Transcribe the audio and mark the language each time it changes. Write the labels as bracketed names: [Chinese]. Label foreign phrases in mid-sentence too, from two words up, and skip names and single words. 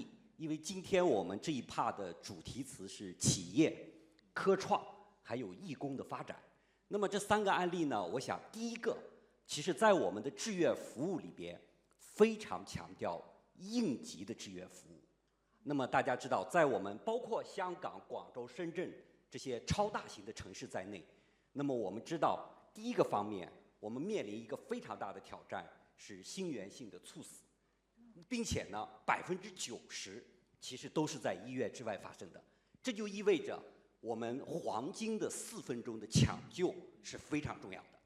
[Chinese] 因為今天我們這一 part 的主題詞是企業、科創還有義工的發展。那麼這3個案例呢，我想第一個，其實在我們的志願服務裏邊非常強調應急的志願服務。那麼大家知道，在我們包括香港、廣州、深圳這些超大型的城市在內，那麼我們知道第一個方面，我們面臨一個非常大的挑戰是心源性的猝死，並且呢90%其實都是在醫院之外發生的。這就意味着我們黃金的4分鐘的搶救是非常重要的。